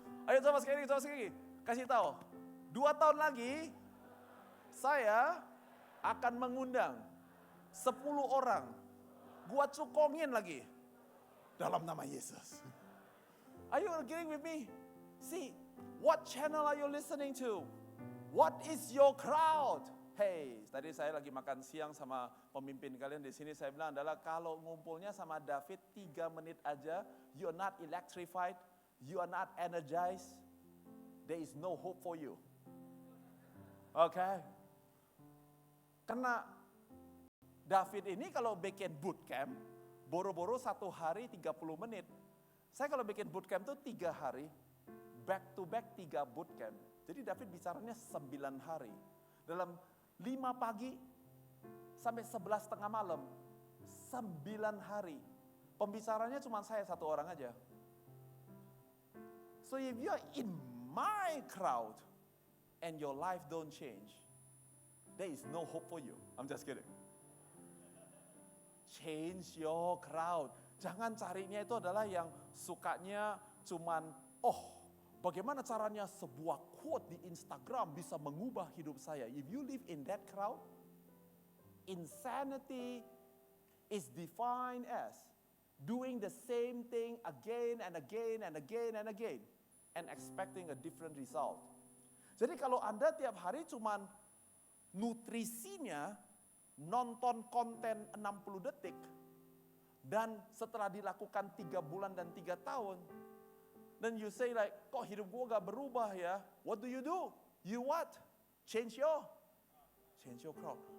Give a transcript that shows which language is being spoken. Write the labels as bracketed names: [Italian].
[Indonesian] Ayo coba sekali. Kasih tahu. 2 tahun lagi, saya akan mengundang 10 orang. Gua cukongin lagi. Dalam nama Yesus. [English] Are you agreeing with me? See, what channel are you listening to? What is your crowd? [Indonesian] Hey, tadi saya lagi makan siang sama pemimpin kalian di sini. Saya bilang adalah kalau ngumpulnya sama David 3 menit aja, [English] you are not electrified, you are not energized, there is no hope for you. Okay? [Indonesian] Karena David ini kalau bikin bootcamp, boro-boro 1 hari 30 menit. Saya kalau bikin bootcamp tuh 3 hari, [English] back to back [Indonesian] 3 bootcamp. Jadi David bicaranya 9 hari. Dalam 5 pagi sampai 11 tengah malam, 9 hari. Pembicaranya cuma saya 1 orang aja. [English] So if you are in my crowd and your life don't change, there is no hope for you. I'm just kidding. Change your crowd. [Indonesian] Jangan carinya itu adalah yang sukanya cuman, bagaimana caranya sebuah quote di Instagram bisa mengubah hidup saya. [English] If you live in that crowd, insanity is defined as doing the same thing again and again and again and again and expecting a different result. [Indonesian] Jadi kalau Anda tiap hari cuman nutrisinya nonton konten 60 detik, dan setelah dilakukan 3 bulan dan 3 tahun, [English] then you say like, [Indonesian] kok hidup gue gak berubah ya? [English] What do? You what? Change your crowd.